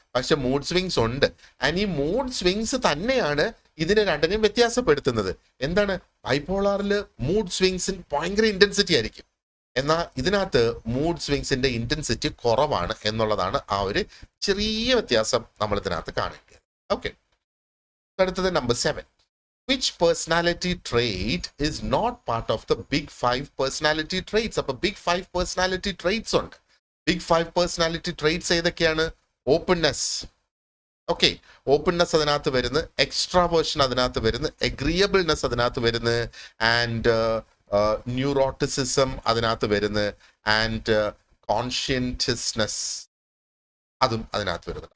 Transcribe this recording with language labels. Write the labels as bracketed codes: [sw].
[ml] പക്ഷെ mood swings ഉണ്ട്. And ഈ മൂഡ് സ്വിങ്സ് തന്നെയാണ് ഇതിനെ രണ്ടിനെയും വ്യത്യാസപ്പെടുത്തുന്നത്. എന്താണ്, ബൈപോളാറിൽ മൂഡ് സ്വിങ്സിന് ഭയങ്കര ഇന്റൻസിറ്റി ആയിരിക്കും, എന്നാൽ ഇതിനകത്ത് മൂഡ് സ്വിങ്സിന്റെ ഇന്റൻസിറ്റി കുറവാണ് എന്നുള്ളതാണ് ആ ഒരു ചെറിയ വ്യത്യാസം നമ്മൾ ഇതിനകത്ത് കാണേണ്ടത്. ഓക്കെ, അടുത്തത് number 7. [en] which personality trait is not part of the big 5 personality traits? [ml] അപ്പോൾ ബിഗ് 5 personality traits ഉണ്ട്. ബിഗ് 5 personality traits ഏതൊക്കെയാണ്? ഓപ്പൺനെസ്, ഓക്കെ, ഓപ്പൺനെസ് അതിനകത്ത് വരുന്നു, എക്സ്ട്രാവേർഷൻ അതിനകത്ത് വരുന്നു, എഗ്രിയബിൾനെസ് അതിനകത്ത് വരുന്നു, ആൻഡ് ന്യൂറോട്ടിസിസം അതിനകത്ത് വരുന്നു, ആൻഡ് കോൺഷ്യൻഷ്യസ്നെസ് അതും അതിനകത്ത് വരുന്നത്.